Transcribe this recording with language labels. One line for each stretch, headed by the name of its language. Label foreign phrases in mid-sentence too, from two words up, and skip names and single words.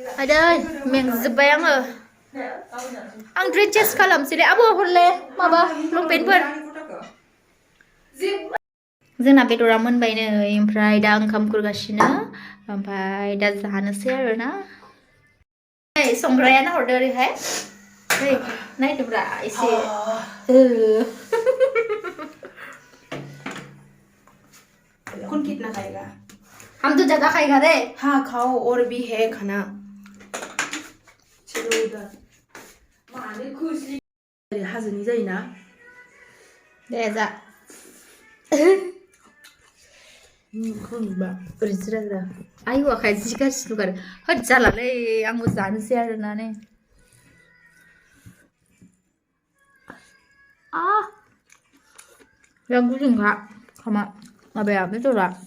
Bodo: आदै मेंजोब्बाय आङो आं
English: dress change
Bodo: खालामसै दे आब' हरले माबा लंपेन्टफोर जोंना बेदरा मोनबाय नै ओमफ्राय दा ओंखाम खुरगासिनो ओमफ्राय दा जानोसै आरो ना संग्रायानो हरदो ओरैहाय नायदोब्रा एसे
Hindi: कौन कितना खाएगा हम तो ज्यादा खाएगा रे हाँ खाओ और भी है खाना चलो उधर माने खुशी
Bodo: हाजोनि जायोना दे जा खोंबा ओरैजिराग्रा आयु आखाइ जि गाज्रि नुगारो होद जालालै आंबो जानोसै आरोना नै बिराद गुदुंखा माबाया बेदरा